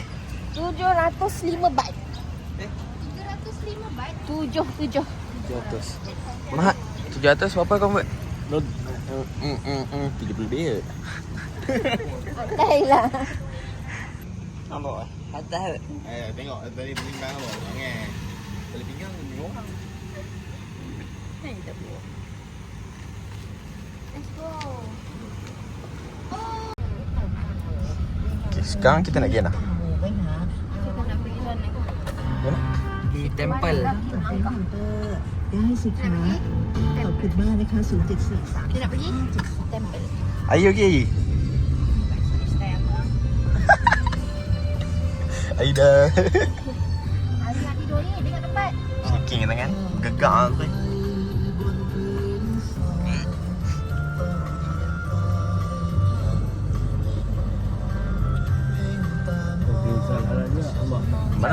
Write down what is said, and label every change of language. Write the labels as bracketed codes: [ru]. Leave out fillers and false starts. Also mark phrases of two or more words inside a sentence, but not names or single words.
[ms] 705 baht. 305 baht. 7. 700. Mahal. 700 berapa kau buat? 30 dia. Dah lah. Nampak? Atas. Tengok tadi pinggang apa? Jangan. Tali pinggang ni orang. [en] Let's go. [ms] Okay, sekarang kita nak pergi mana? Kita nak pergi sana. Di temple. [th] ได้สิคะขอบคุณมากนะคะ0743 [ms] Kita nak pergi temple. Ayo pergi. Aida. Hari nak tidur ni dekat tempat. Shaking tangan. Gegak aku. Mana?